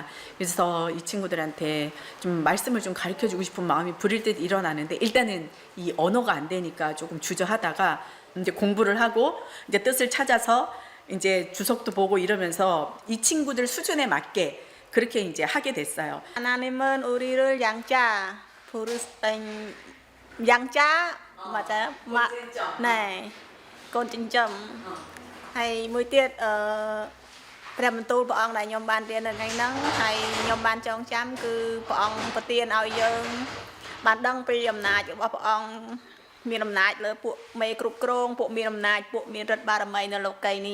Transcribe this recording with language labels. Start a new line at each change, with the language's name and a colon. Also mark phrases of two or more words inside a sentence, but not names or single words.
Korean: 그래서 이 친구들한테 좀 말씀을 좀 가르쳐주고 싶은 마음이 부릴 때 일어나는데, 일단은 이 언어가 안 되니까 조금 주저하다가 이제 공부를 하고 이제 뜻을 찾아서 이제 주석도 보고 이러면서 이 친구들 수준에 맞게 그렇게 이제 하게 됐어요. 하나님은 우리를 양자 양자 맞아요? 네, 꼰쟁점.
Khmer: hayមួយទៀតព្រះបន្ទូលព្រះអង្គដែលខ្ញុំបានរៀននៅថ្ងៃហ្នឹងហើយខ្ញុំបានចងចាំគឺព្រះអង្គប្រទានឲ្យយើងបានដឹងពីអំណាចរបស់ព្រះអង្គមានអំណាចលើពួកមេគ្រប់គ្រងពួកមានអំណាចពួកមានឫទ្ធិបារមីនៅលោកីយ៍នេះ